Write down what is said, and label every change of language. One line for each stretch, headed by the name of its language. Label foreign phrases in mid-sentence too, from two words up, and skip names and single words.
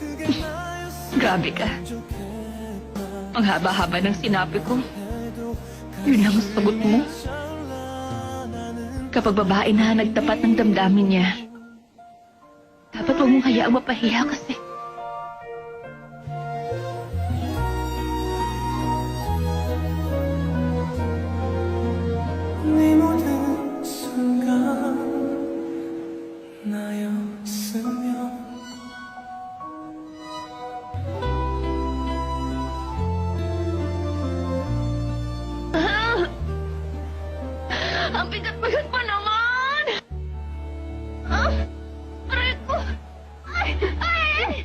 Filipino: Grabe ka. Ang haba-haba ng sinabi ko. Yun lang ang sagot mo? Kapag babae na nagtapat ng damdamin niya, dapat huwag mong hayaang mapahiya kasi.
Korean: 네 모든 순간 나였으면
Filipino: Ang bigat-bigat pa naman! Aray ko! Ay!